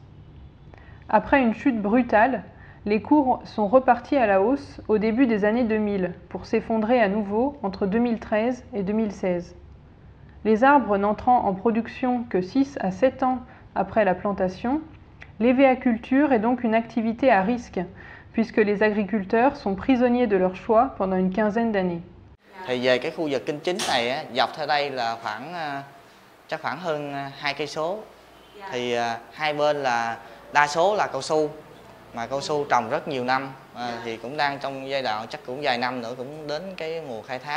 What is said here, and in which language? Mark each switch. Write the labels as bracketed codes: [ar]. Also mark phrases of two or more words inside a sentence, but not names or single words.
[fr] Après une chute brutale, les cours sont repartis à la hausse au début des années 2000 pour s'effondrer à nouveau entre 2013 et 2016. Les arbres n'entrant en production que 6 à 7 ans après la plantation, l'évéaculture est donc une activité à risque puisque les agriculteurs sont prisonniers de leur choix pendant une quinzaine d'années. [vi] Thì về cái khu vực kinh chính này á, dọc theo đây là chắc khoảng hơn 2 cây số. Thì hai bên là đa số là cao su, mà cao su trồng rất nhiều năm, thì cũng đang trong giai đoạn chắc cũng vài năm nữa cũng đến cái mùa khai thác.